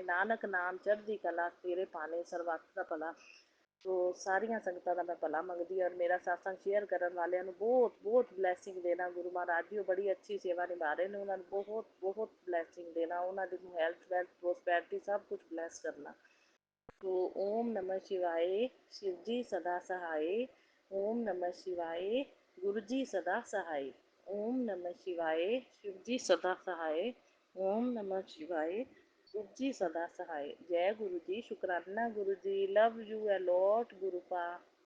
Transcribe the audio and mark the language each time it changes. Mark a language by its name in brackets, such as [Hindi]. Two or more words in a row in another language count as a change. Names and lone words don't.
[Punjabi] ਨਾਨਕ ਨਾਮ ਚੜ੍ਹਦੀ ਕਲਾ, ਤੇਰੇ ਭਾਣੇ ਸਰਬੱਤ ਦਾ ਭਲਾ। ਸੋ ਸਾਰੀਆਂ ਸੰਗਤਾਂ ਦਾ ਮੈਂ ਭਲਾ ਮੰਗਦੀ ਔਰ ਮੇਰਾ ਸਤਸੰਗ ਸ਼ੇਅਰ ਕਰਨ ਵਾਲਿਆਂ ਨੂੰ ਬਹੁਤ ਬਹੁਤ ਬਲੈਸਿੰਗ ਦੇਣਾ। ਗੁਰੂ ਮਹਾਰਾਜ ਜੀ ਉਹ ਬੜੀ ਅੱਛੀ ਸੇਵਾ ਨਿਭਾ ਰਹੇ ਨੇ, ਉਹਨਾਂ ਨੂੰ ਬਹੁਤ ਬਹੁਤ ਬਲੈਸਿੰਗ ਦੇਣਾ, ਉਹਨਾਂ ਦੀ [English] health wealth prosperity [Punjabi] ਸਭ ਕੁਝ ਬਲੈਸ ਕਰਨਾ। [Hindi] तो ओम नमः शिवाय, शिव जी सदा सहाय। ओम नमः शिवाय, गुरु जी सदा सहाय। ओम नमः शिवाय, शिव जी सदा सहाय। ओम नमः शिवाय, गुरु जी सदा सहाय। जय गुरु जी, शुकराना गुरु जी, [English] love you a lot गुरु पा।